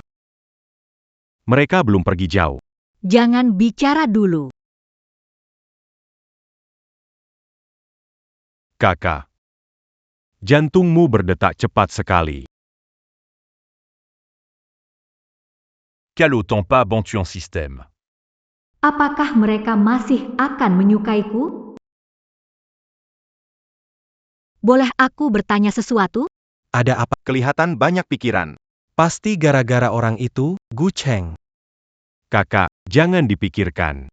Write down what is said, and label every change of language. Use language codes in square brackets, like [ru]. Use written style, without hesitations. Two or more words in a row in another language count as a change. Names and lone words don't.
[id] Mereka belum pergi jauh. Jangan bicara dulu. Kakak. Jantungmu berdetak cepat sekali. Caloton pas bon tu en système. Apakah mereka masih akan menyukaiku? Boleh aku bertanya sesuatu? Ada apa? Kelihatan banyak pikiran. Pasti gara-gara orang itu, Gu Cheng. Kakak, jangan dipikirkan.